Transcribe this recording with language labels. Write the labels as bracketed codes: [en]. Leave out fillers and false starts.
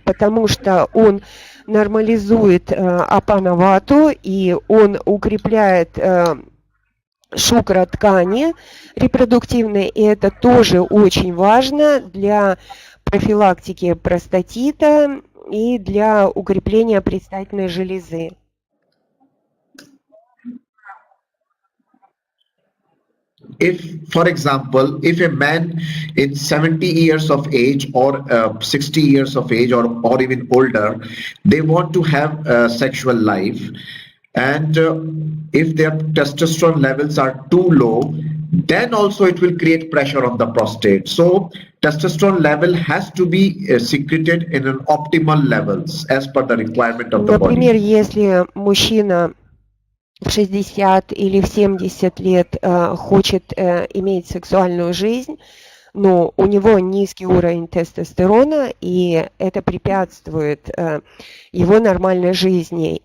[ru] Потому что он нормализует апана вату и он укрепляет шукра ткани репродуктивной, и это тоже очень важно для профилактики простатита и для укрепления предстательной железы. [en] If, for example, if a man in 70 years of age or 60 years of age or even older, they want to have a sexual life, and if their testosterone levels are too low, then also it will create pressure on the prostate. So testosterone level has to be secreted in an optimal levels as per the requirement of the body. [ru] Например, если мужчина в 60 или в 70 лет хочет иметь сексуальную жизнь, но у него низкий уровень тестостерона, и это препятствует его нормальной жизни.